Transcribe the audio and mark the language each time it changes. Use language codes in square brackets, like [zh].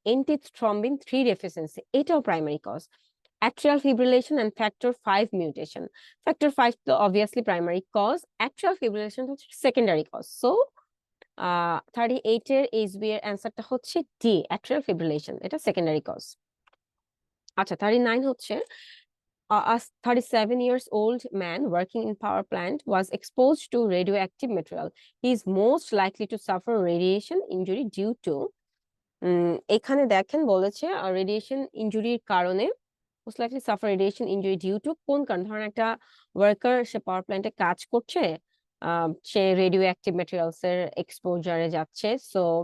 [bn] এন্টিথ্রম্বিন 3 deficiency এটাও primary cause. Atrial fibrillation and factor 5 mutation, factor 5 তো obviously primary cause, atrial fibrillation হচ্ছে secondary cause. So 38 এর HB এর অ্যান্সারটা হচ্ছে ডি, অ্যাট্রিয়াল ফিব্রিলেশন, এটা সেকেন্ডারি কজ। আচ্ছা, 39 হচ্ছে [en] a 37 years old man working in power plant was exposed to radioactive material. He is most likely to suffer radiation injury due to [bn] এখানে দেখেন বলেছে রেডিয়েশন ইনজুরির কারণে, [en] Most likely suffer radiation injury due to কোন কারণ? [bn] ধরেন একটা worker সে পাওয়ার প্ল্যান্টে কাজ করছে, সে রেডিও অ্যাক্টিভ ম্যাটেরিয়ালস এর এক্সপোজারে যাচ্ছে। সো